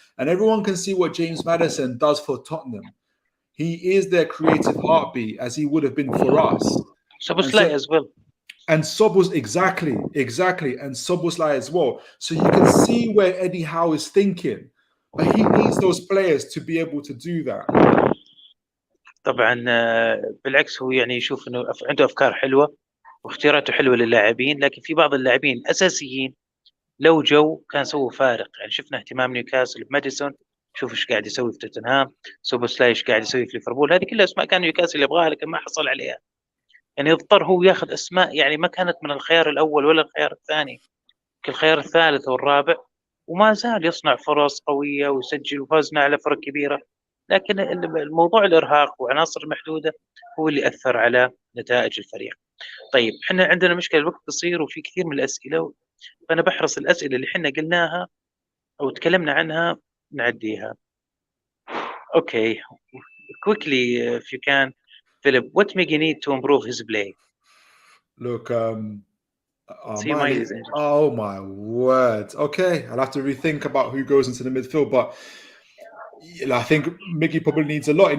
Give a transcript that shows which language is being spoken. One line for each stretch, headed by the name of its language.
English: And everyone can see what James Maddison does for Tottenham. He is their creative heartbeat, as he would have been for us. Szoboszlai as well. And exactly, and Szoboszlai as well. So you can see where Eddie Howe is thinking, but he needs those players to be able to do that.
Arabic: طبعا بالعكس هو يعني يشوف انه عنده افكار حلوه واختياراته حلوه للاعبين، لكن في بعض اللاعبين الاساسيين لو جو كان سووا فارق. يعني شفنا اهتمام نيوكاسل بماديسون، شوف ايش قاعد يسوي في توتنهام، سوبوسلاي ايش قاعد يسوي في ليفربول، هذه كلها اسماء كان نيوكاسل يبغاها لكن ما حصل عليها. يعني اضطر هو ياخذ اسماء يعني ما كانت من الخيار الاول ولا الخيار الثاني، الخيار الثالث والرابع، وما زال يصنع فرص قويه ويسجل وفازنا على فرق كبيره. لكن الموضوع الارهاق وعناصر محدوده هو اللي اثر على نتائج الفريق. طيب احنا عندنا مشكله، الوقت قصير وفي كثير من الاسئله، فانا بحرص الاسئله اللي احنا قلناها او تكلمنا عنها نعديها.
English: Okay, quickly if you can, Philip, what Miggy need to improve his play? Look, See, oh my word. Okay, I'll have to rethink about who goes into the midfield, but I think Miggy probably needs a lot.